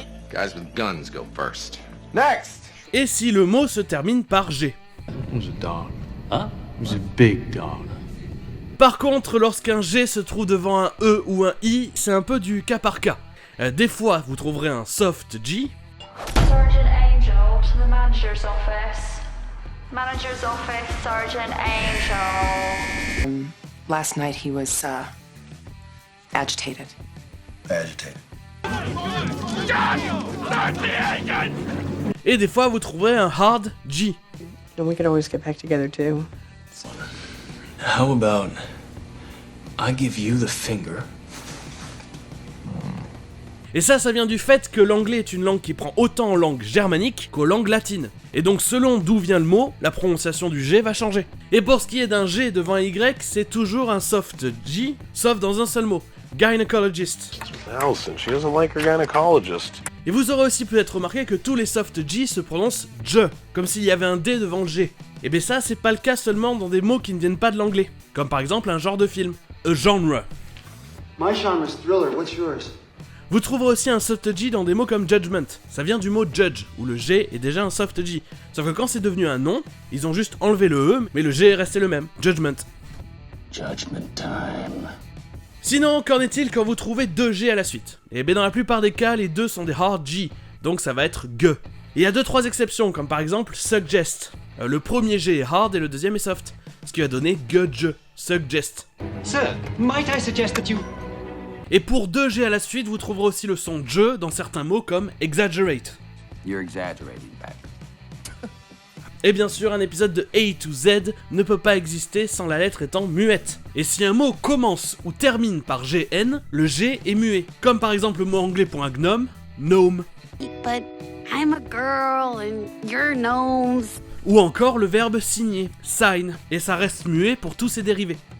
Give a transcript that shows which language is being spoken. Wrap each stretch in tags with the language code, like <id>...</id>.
<en>Guys with guns go first. Next.</en> <fr>Et si le mot se termine par G.</fr> <en>It was a dog. Huh? It was a big dog.</en> <fr>Par contre, lorsqu'un G se trouve devant un E ou un I, c'est un peu du cas par cas. Des fois, vous trouverez un soft G.</fr> <en>Sergeant Angel to the manager's office. Manager's office, Sergeant Angel. Last night he was, agitated. Agitated.</en> <fr>Et des fois, vous trouverez un hard G.</fr> <en>And we could always get back together too. How about I give you the finger?</en> <fr>Et ça vient du fait que l'anglais est une langue qui prend autant en langue germanique qu'aux langues latines. Et donc selon d'où vient le mot, la prononciation du G va changer. Et pour ce qui est d'un G devant un Y, c'est toujours un soft G, sauf dans un seul mot, gynecologist.</fr> <en>Allison, she doesn't like her gynecologist.</en> <fr>Et vous aurez aussi peut-être remarqué que tous les soft G se prononcent J, comme s'il y avait un D devant le G. Et bien ça, c'est pas le cas seulement dans des mots qui ne viennent pas de l'anglais, comme par exemple un genre de film, a genre.</fr> <en>My genre's thriller, what's yours?</en> <fr>Vous trouverez aussi un soft G dans des mots comme judgment, ça vient du mot judge, où le G est déjà un soft G. Sauf que quand c'est devenu un nom, ils ont juste enlevé le E, mais le G est resté le même, judgment.</fr> <en>Judgment time.</en> <fr>Sinon, qu'en est-il quand vous trouvez deux G à la suite? Et bien dans la plupart des cas, les deux sont des hard G, donc ça va être G. Et il y a 2-3 exceptions, comme par exemple suggest. Le premier G est hard et le deuxième est soft, ce qui va donner G, suggest.</fr> <en>Sir, might I suggest that you...</en> <fr>Et pour 2 G à la suite, vous trouverez aussi le son J dans certains mots comme exaggerate.</fr> <en>You're exaggerating, back.</en> <fr>Et bien sûr, un épisode de A to Z ne peut pas exister sans la lettre étant muette. Et si un mot commence ou termine par GN, le G est muet. Comme par exemple le mot anglais pour un gnome, gnome.</fr> <en>But I'm a girl and you're gnomes.</en> <fr>Ou encore le verbe signer, sign. Et ça reste muet pour tous ses dérivés.</fr>